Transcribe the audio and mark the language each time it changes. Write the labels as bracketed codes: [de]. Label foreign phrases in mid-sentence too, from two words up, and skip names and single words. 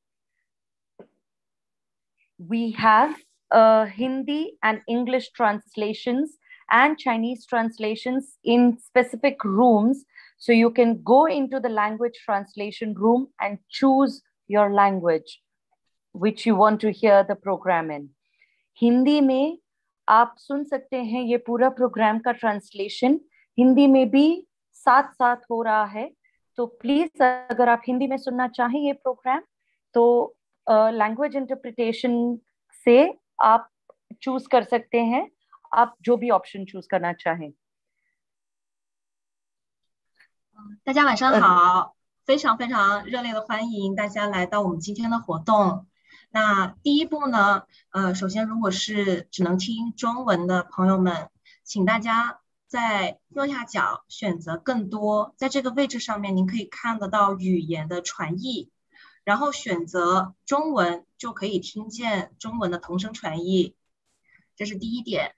[en] We have Hindi and English translations and Chinese translations in specific rooms. So you can go into the language translation room and choose your language, which you want to hear the program in. [hi] हिंदी में आप सुन सकते हैं ये पूरा प्रोग्राम का ट्रांसलेशन हिंदी में भी साथ साथ हो रहा है तो प्लीज अगर आप हिंदी में सुनना चाहें ये प्रोग्राम तो [en] language interpretation [hi] से आप चूज कर सकते हैं आप जो भी [en] option choose [hi] करना चाहें [zh] 大家晚上好，非常非常热烈的欢迎大家来到我们今天的活动。那第一步呢，首先如果是只能听中文的朋友们，请大家在右下角选择更多，在这个位置上面您可以看得到语言的传译，然后选择中文就可以听见中文的同声传译，这是第一点。